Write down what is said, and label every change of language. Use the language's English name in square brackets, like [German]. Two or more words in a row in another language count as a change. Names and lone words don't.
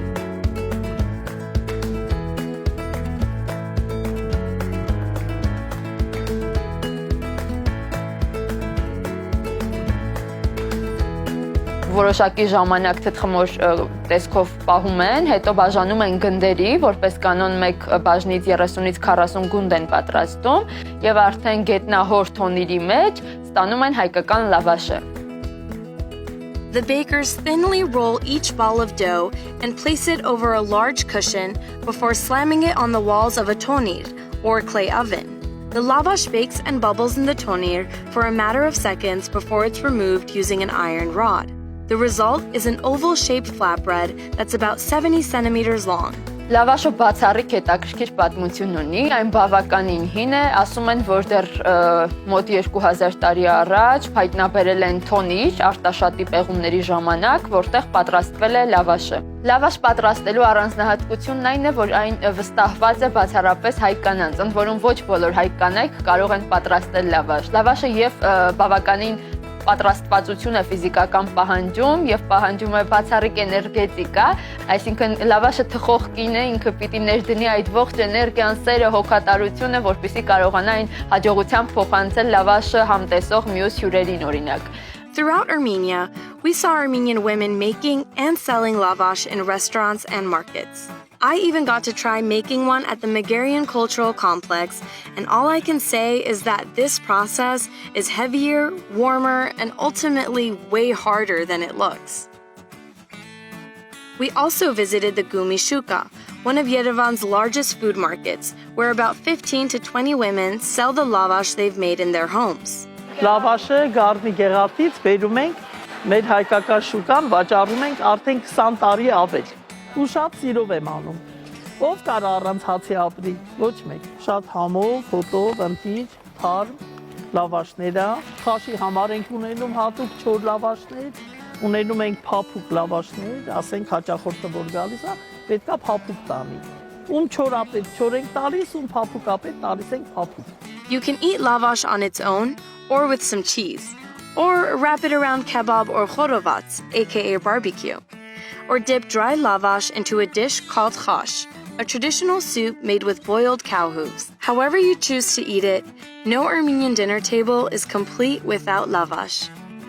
[Armenian] Որոշակի ժամանակ թթխմոր տեսքով պահում են, հետո բաժանում են գնդերի, որպես կանոն մեկ բաժնից 30-ից 40 գունդ են պատրաստում եւ արդեն գետնահոր թոնիրի մեջ ստանում են հայկական լավաշը։ [English] The bakers thinly roll each ball of dough and place it over a large cushion before slamming it on the walls of a tonir, or clay oven. The lavash bakes and bubbles in the tonir for a matter of seconds before it's removed using an iron rod. The result is an oval-shaped flatbread that's about 70 centimeters long. [Armenian] Լավաշը բացառիկ հետաքրքիր պատմություն ունի, այն բավականին հին է, ասում են, որ դեռ մոտ 2000 տարի առաջ հայտնաբերել են թոնիր արտաշատի պեղումների ժամանակ, որտեղ պատրաստվել է լավաշը։ Լավաշ պատրաստելու առանձնահատկությունն այն է, որ այն վստահված է բացառապես հայ կանանց, ընդ որում ոչ բոլոր հայ կանայք կարող են պատրաստել լավաշ։ Լավաշը եւ բավականին պատրաստվածություն է ֆիզիկական պահանջում եւ պահանջում է բացառիկ էներգետիկա, այսինքն լավաշը թխող կինը ինքը պիտի ներդնի այդ ողջ էներգիան, սերը, հոգատարությունը, որպեսզի կարողանա այն հաջողությամբ փոխանցել լավաշը համտեսող մյուս հյուրերին օրինակ։ [English] Throughout Armenia, we saw Armenian women making and selling lavash in restaurants and markets. I even got to try making one at the Megherian Cultural Complex, and all I can say is that this process is heavier, warmer, and ultimately way harder than it looks. We also visited the Gumi Shuka, one of Yerevan's largest food markets, where about 15 to 20 women sell the lavash they've made in their homes. [Armenian] Լավաշը գարնի գեղարդից բերում ենք, մեր հայկական շուկան վաճառում ենք արդեն 20 տարի ավել։ Ու շատ սիրով եմ անում։ Ով կարա առանց հացի ապրի, ոչ մեկ։ Շատ համով, հոտով, ընտիր, թարմ, լավաշները, խաշի համար ենք ունենում հատուկ չոր լավաշներ, ունենում ենք փափուկ լավաշներ, ասենք հաճախորդը որ գալիս է, պետքա փափուկ տանի։ Ում չորապետ չոր ենք տալիս, ում փափուկապետ տալիս ենք փափուկ։ [English] You can eat lavash on its own or with some cheese, or wrap it around kebab or khorovats, aka barbecue, or dip dry lavash into a dish called khash, a traditional soup made with boiled cow hooves. However you choose to eat it, no Armenian dinner table is complete without lavash.